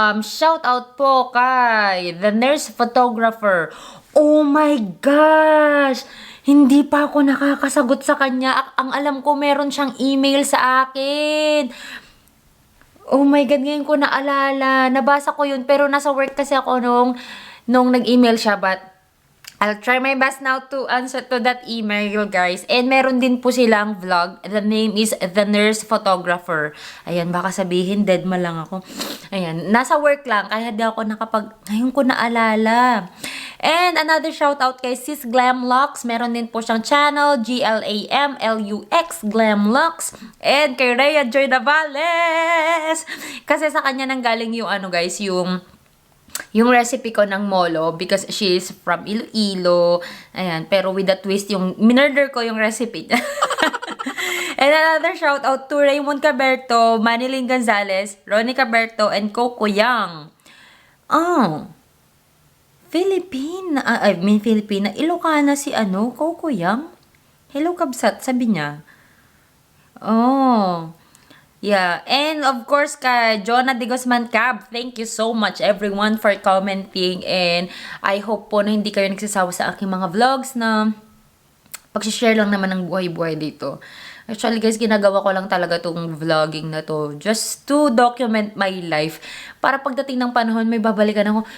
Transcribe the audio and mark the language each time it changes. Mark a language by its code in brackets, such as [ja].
[tl] Shoutout po kay the nurse photographer. [en] Oh my gosh! [tl] Hindi pa ako nakakasagot sa kanya. Ang alam ko, meron siyang email sa akin. [en] Oh my God, [tl] ngayon ko naalala. Nabasa ko yun, pero nasa work kasi ako nung nag-email siya. [en] But, I'll try my best now to answer to that email, guys. And [tl] meron din po silang [en] vlog. The name is The Nurse Photographer. [tl] Ayan, baka sabihin, dead ma lang ako. Ayan, nasa work lang. Kaya di ako ngayon ko naalala. [en] And another shout out [tl] kay Sis Glamlux. Meron din po siyang channel, GLAMLUX, Glamlux. And kay Rhea Joy Navales. Kasi sa kanya nanggaling yung guys, yung recipe ko ng molo [en] because she is from Iloilo. [tl] Ayan, pero [en] with a twist, [tl] yung minurder ko yung recipe niya. [en] And another shout out to Raymond Caberto, Manilyn Gonzalez, Ronnie Caberto, and Coco Yang. [tl] Oh, Filipina, Ilocana si Coco Yang. Hello, Kabsat, sabi niya. [en] Oh, yeah. And of course, kay Jonah de Guzman Cab, thank you so much everyone for commenting. And I hope [tl] po na hindi kayo nagsasawa sa aking mga vlogs na pag-share lang naman ng buhay-buhay dito. Actually, guys, ginagawa ko lang talaga tong vlogging na to [en] just to document my life. [tl] Para pagdating ng panahon, may babalikan ako.